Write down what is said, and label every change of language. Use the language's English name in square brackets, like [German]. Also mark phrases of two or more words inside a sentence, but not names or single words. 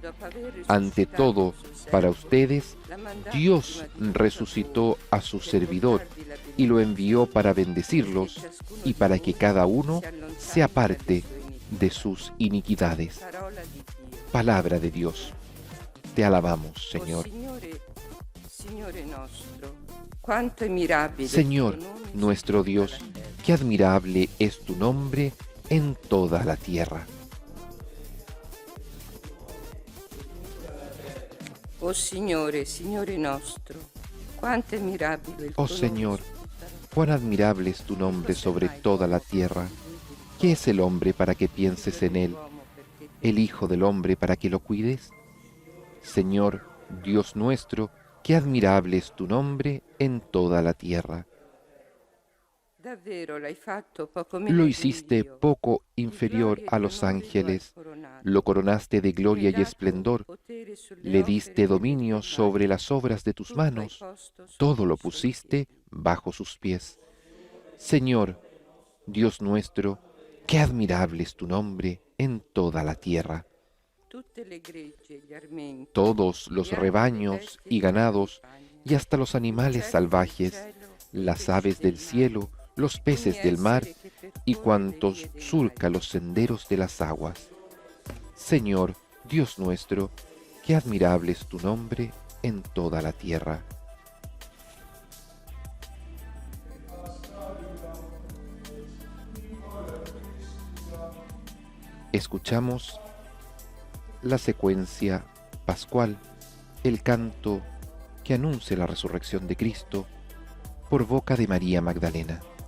[Spanish] Ante todo, para ustedes, Dios resucitó a su servidor y lo envió para bendecirlos y para que cada uno se aparte de sus iniquidades. Palabra de Dios. Te alabamos, Señor. Señor nuestro Dios, qué admirable es tu nombre en toda la tierra. [Italian] Oh Signore, Signore nostro, quanto è mirabile il tuo Oh nome [Spanish] Señor, [Italian] su tutta la [Spanish] cuán admirable es tu nombre sobre toda la tierra. ¿Qué es el hombre para que pienses en él? [Italian] l'uomo perché [Spanish] ¿El Hijo del Hombre para que lo cuides? Señor, Dios nuestro, qué admirable es tu nombre en toda la tierra. [Italian] davvero l'hai fatto poco meno [Spanish] Lo [Italian] di [Spanish] hiciste [Italian] un Dio. [Spanish] poco [Italian] Di [Spanish] inferior [Italian] gloria e [Spanish] a [Italian] di [Spanish] los [Italian] onore lo hai [Spanish] ángeles, [Italian] coronato. [Spanish] lo coronaste de gloria [Italian] Le hai [Spanish] y [Italian] dato [Spanish] esplendor, [Italian] potere sulle [Spanish] le [Italian] opere [Spanish] diste [Italian] delle [Spanish] dominio [Italian] tue [Spanish] sobre [Italian] mani. [Spanish] las obras de tus [Italian] Tutto hai [Spanish] manos, [Italian] posto sotto [Spanish] todo lo [Italian] i suoi [Spanish] pusiste [Italian] piedi. [Spanish] bajo sus pies. Señor, Dios nuestro, qué admirable es tu nombre en toda la tierra. [Italian] Tutte le greggi e gli armenti, [Spanish] Todos los [Italian] e anche le [Spanish] rebaños [Italian] bestie [Spanish] y [Italian] della [Spanish] ganados, [Italian] campagna, [Spanish] y hasta los [Italian] gli [Spanish] animales [Italian] uccelli del [Spanish] salvajes, [Italian] cielo, i [Spanish] las [Italian] pesci [Spanish] aves del [Italian] mare, [Spanish] cielo, los peces [Italian] ogni [Spanish] del mar [Italian] essere che percorre [Spanish] y [Italian] le [Spanish] cuantos [Italian] vie del [Spanish] surca [Italian] mare. [Spanish] los senderos de las aguas. Señor, Dios nuestro, qué admirable es tu nombre en toda la tierra. Escuchamos la secuencia pascual, el canto que anuncia la resurrección de Cristo por boca de María Magdalena.